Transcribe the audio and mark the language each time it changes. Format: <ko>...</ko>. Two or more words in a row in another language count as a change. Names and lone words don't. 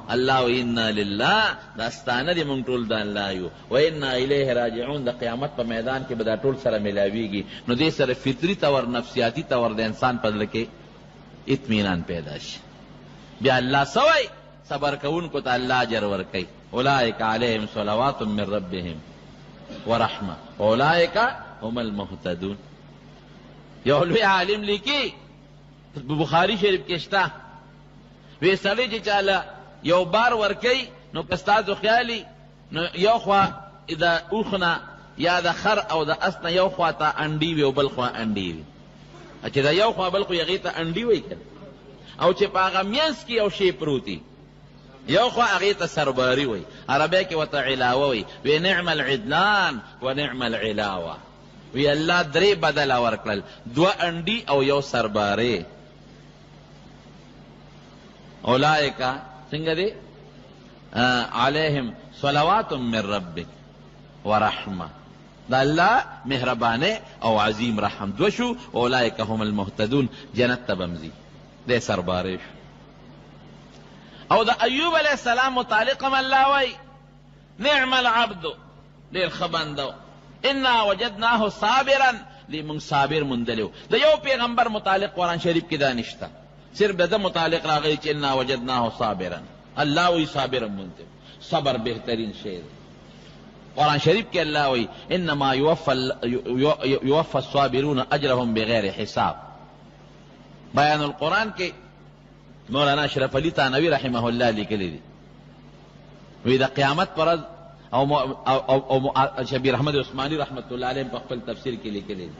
<ar>الله و انا لله،</ar> <ps>دا ستانه دي مونږ ټول د الله یو،</ps> <ar>و انا الیه راجعون.</ar> <ps>د قیامت په میدان کې به دا ټول سره میلاویږي. نو دې سره فطري طور نفسیاتي طور د انسان په زړه کې اطمینان پیدا شي. بیا الله سوی صبر کوونکو ته الله اجر ورکوي.</ps> <ar>اولئک علیهم صلوات من ربهم ورحمه اولئک هم المهتدون.</ar> <ps>یو لوی عالم لیکي بخاری شریف کې شته، وی سړی چې چاله یو بار ورکوي نو که ستاسو خیالي نو یو خوا د اوښ نه یا د خر او د اس نه یو خوا ته انډي وي او بل خوا انډي وي، چې د یو خوا بل خو هغې ته انډي وایي که، او چې په هغه منځ کې یو شی پروتي یو خوا هغې ته سرباري وایي، عربی کې ورته علاوه وایي.</ps> <ar>وی نعم العدلان و نعم العلاوه.</ar> <ps>وی الله درې بدله ورکړل، دوه انډي او یو سرباري. اولئک څنګه دی؟</ps> <ar>علیهم صلوات من ربک ورحمه.</ar> <ps>دا الله مهربانه او عظیم رحم دو شو.</ps> <ar>اولئک هم المهتدون،</ar> <ps>جنت ته بمزي دې سرباري شو. او د ایوب علیہ السلام متعلق هم الله وی</ps> <ar>نعم العبد،</ar> <ps>ډېر ښه بنده،</ps> <ar>انا وجدناه صابرا،</ar> <ps>دې موږ صابر موندلی. د یو پیغمبر متعلق قرآن شریف کې دا نشته، صرف د ده متعلق راغلی چې</ps> <ar>انا وجدناه صابرا.</ar> <ps>الله وی صابر موندلی، صبر بهترین شی دی. قرآن شریف کې الله وی</ps> <ar>انما یوفى الصابرون اجرهم بغیر حساب.</ar> <ps>بیان القرآن کې مولانا اشرف علی تانوی رحمه الله لیکلی دی، وی د قیامت پر ورځ او شبیر احمد عثماني رحمت الله علیه په خپل تفسیر کې لیکلی دی،</ps>